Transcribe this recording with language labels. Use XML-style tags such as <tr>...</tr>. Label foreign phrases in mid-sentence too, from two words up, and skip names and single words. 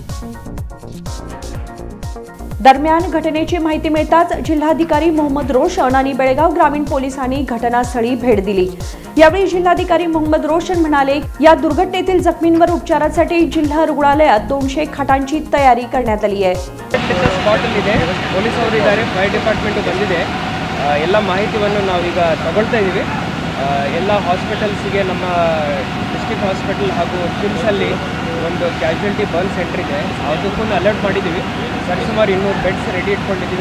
<mr>दरम्यान घटनेची माहिती मिळताच जिल्हाधिकारी मोहम्मद रोशन आणि बेळगाव ग्रामीण पोलिसांनी घटनास्थळी भेट दिली। यावेळी जिल्हाधिकारी मोहम्मद रोशन म्हणाले, या दुर्घटनेतील जखमींवर उपचारासाठी जिल्हा रुग्णालयात 200 खाटांची तयारी करण्यात आली आहे।</mr> <kn>ಎಲ್ಲ ಮಾಹಿತಿಯನ್ನು ನಾವೀಗ ತಗೊಳ್ತಾ ಇದ್ದೀವಿ। ಎಲ್ಲ ಹಾಸ್ಪಿಟಲ್ಸ್ಗೆ ನಮ್ಮ</kn> <en>district hospital</en> <kn>ಹಾಗೂ ಕಿಮ್ಸಲ್ಲಿ ಒಂದು</kn> <en>casualty burn centre</en> <kn>ಇದೆ, ಅದಕ್ಕೂ ಅಲರ್ಟ್ ಮಾಡಿದ್ದೀವಿ। ಸರಿಸುಮಾರು 200</kn> <en>beds ready</en> <kn>ಇಟ್ಕೊಂಡಿದ್ದೀವಿ।</kn>